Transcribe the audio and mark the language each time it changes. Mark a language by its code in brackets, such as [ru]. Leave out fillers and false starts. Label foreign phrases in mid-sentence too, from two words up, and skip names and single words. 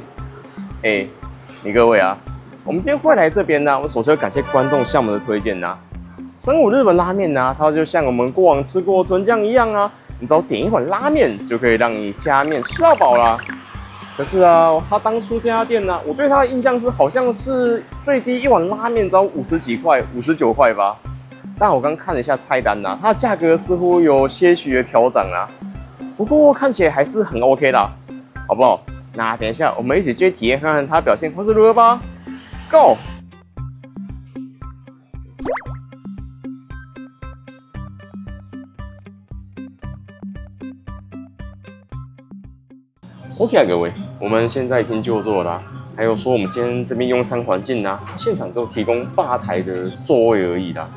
[zh] 你各位啊，我們今天會來這邊呢，我首先要感謝觀眾向我們的推薦吶。神武日本拉麵呢，它就像我們過往吃過的豚醬一樣啊，你只要點一碗拉麵就可以讓你加麵吃到飽啦。可是啊，他當初這家店呢，我對他的印象是好像是最低一碗拉麵只要50幾塊，59塊吧。但我剛看了一下菜單吶，它的價格似乎有些許的調漲啊，不過看起來還是很 OK 啦，好不好？那等一下我們一起去體驗看看它的表現會是如何吧。Go！ OK 啊，各位，我們現在已經就座了啦。還有說我們今天這邊用餐環境啊，現場都提供吧台的座位而已啦。